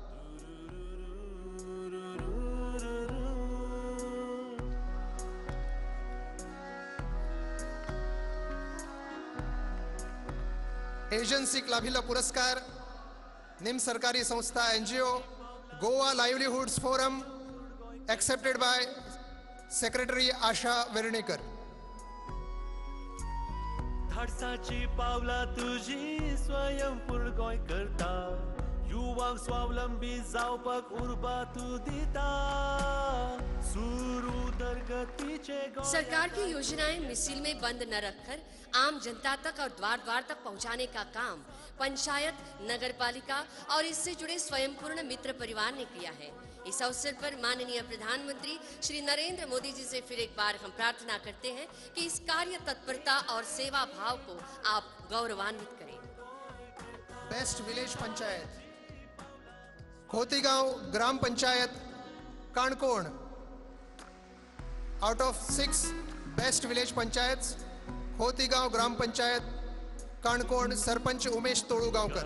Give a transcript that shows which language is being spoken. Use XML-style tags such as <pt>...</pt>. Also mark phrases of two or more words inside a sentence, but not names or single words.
<kok>एजन्सीक लाभिल्लो पुरस्कार निम सरकारी संस्था NGO गोवा लाइवलीहुड्स फोरम</kok> <en>accepted by secretary</en> <kok>आशा वेर्णेकर. धाडसाची पावला तुझी स्वयंपूर्ण गोंय करता, युवांक स्वावलंबी जावपाक उर्बा तू दिता, सुरू उदरगतीचे</kok> <hi>सरकार की योजनाएं मिसिल में बंद न रखकर आम जनता तक और द्वार द्वार तक पहुंचाने का काम पंचायत, नगर पालिका और इससे जुड़े स्वयंपूर्ण मित्र परिवार ने किया है. इस अवसर पर माननीय प्रधानमंत्री श्री नरेंद्र मोदी जी से फिर एक बार हम प्रार्थना करते हैं कि इस कार्य तत्परता और सेवा भाव को आप गौरवान्वित करें।</hi> <en>best village panchayat</en> <kok>खोतीगांव ग्राम पंचायत काणकोण।</kok> <en>out of 6 best village panchayat</en> <kok>खोतीगांव ग्राम पंचायत काणकोण सरपंच उमेश तोळूगावकर।</kok>